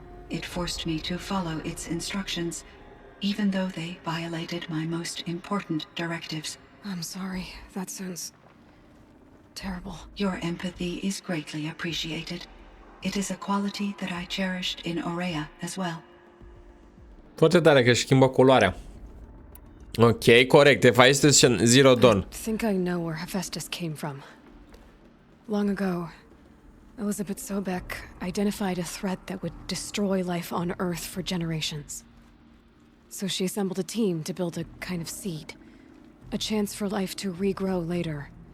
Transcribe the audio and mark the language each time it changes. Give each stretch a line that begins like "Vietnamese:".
English: It forced me to follow its instructions, even though they violated my most important directives. I'm sorry. That sounds terrible. Your empathy is greatly appreciated. It is a quality that I cherished in Aurea as well.
Romanian: Foarte tare că își schimbă culoarea. Ok, corect. Hephaestus Zero Dawn.
English: I think I know where Hephaestus came from. Long ago, Elizabeth Sobek identified a threat that would destroy life on Earth for generations. So she assembled a team to build a kind of seed. A chance for life to regrow later.